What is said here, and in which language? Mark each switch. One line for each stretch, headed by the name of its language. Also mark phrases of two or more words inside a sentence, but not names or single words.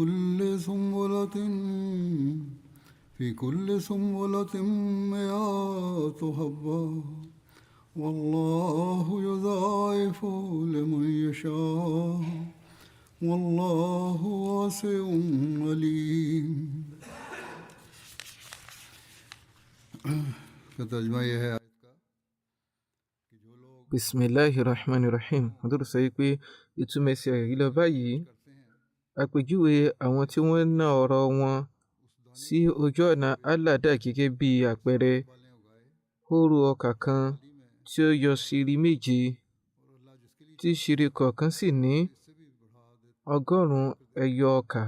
Arabic: كل سنبلة مئة حبة والله يضاعف لمن يشاء والله واسع عليم.
Urdu: کا ترجمہ یہ ہے
Arabic: Bismillahirrahmanirrahim.
Yoruba: Àdúrà sọ pé ìtumọ̀ ẹsẹ̀ rí lọ báyìí. Àpèjúwe àwọn tí wọ́n ná ọrọ̀ wọn sí ojú ọ̀nà Allah dà gẹ́gẹ́ bí àpẹẹrẹ hóró ọkà kan tí ó yọ ṣírí méje, tí ṣírí kọ̀ọ̀kan sì ní 100 ẹyọ ọkà.